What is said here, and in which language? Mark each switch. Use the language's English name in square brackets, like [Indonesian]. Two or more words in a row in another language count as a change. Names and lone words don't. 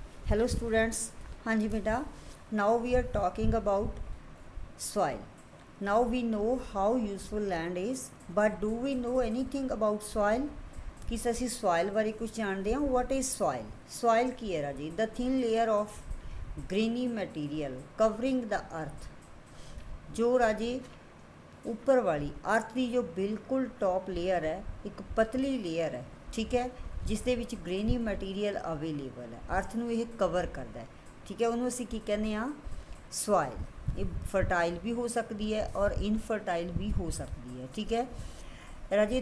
[English] Hello students. [Hindi] हाँ जी बेटा. [English] Now we are talking about soil. Now we know how useful land is, but do we know anything about soil? [Punjabi] किस ਅਸੀਂ soil ਬਾਰੇ ਕੁਝ ਜਾਣਦੇ ਹਾਂ? [English] What is soil? [Punjabi] Soil ਕੀ ਹੈ ਰਾਜੀ? [English] The thin layer of grainy material covering the earth. [Hindi] जो राजी ऊपर वाली अर्थ की जो बिल्कुल [English] top layer [Hindi] है, एक पतली लेयर है, ठीक है, [Punjabi] ਜਿਸ ਦੇ ਵਿਚ [English] grainy material available [Hindi] है, अर्थ नूं ये कवर करता है, ठीक है, उन्होंने [Punjabi] ਅਸੀਂ ਕੀ ਕਹਿਨੇ ਆ [Hindi] सॉइल। ये फर्टाइल भी हो सकती है और इनफर्टाइल भी हो सकती है, ठीक है राजे।